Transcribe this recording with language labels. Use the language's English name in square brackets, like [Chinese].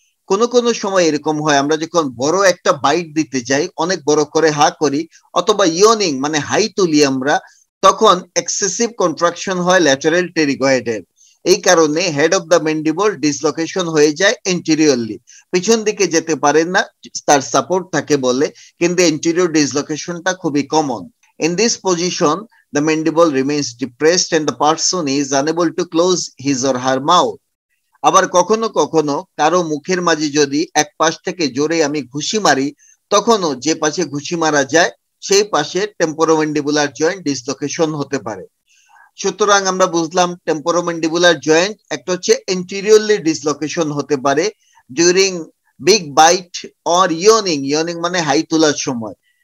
[Bangla] কোনো সময় এরকম হয়, আমরা যখন বড় একটা বাইট দিতে যাই, অনেক বড় করে হা করি অথবা ইয়নিং মানে হাই তুলি আমরা, তখন এক্সেসিভ কন্ট্রাকশন হয় ল্যাটারাল টেরিগয়েডের। এই কারণে head of the mandible dislocation হয়ে যায় এন্টেরিয়রলি, পিছন দিকে যেতে পারেন না, তার সাপোর্ট থাকে বলে, কিন্তু এন্টেরিয়র ডিসলোকেশনটা খুবই common. [English] In this position the mandible remains depressed and the person is unable to close his or her mouth. [Bangla] আবার কখনো কখনো কারো মুখের মাঝে যদি এক পাশ থেকে জোরে আমি ঘুষি মারি, তখনও যে পাশে ঘুষি মারা যায় সেই পাশে টেম্পোরোম্যান্ডিবুলার জয়েন্ট ডিসলোকেশন হতে পারে। সুতরাং আমরা বুঝলাম টেম্পোরোম্যান্ডিবুলার জয়েন্ট একটা হচ্ছে এন্টেরিয়রলি ডিসলোকেশন হতে পারে during big byte or yawning, yawning মানে হাই তোলার সময়।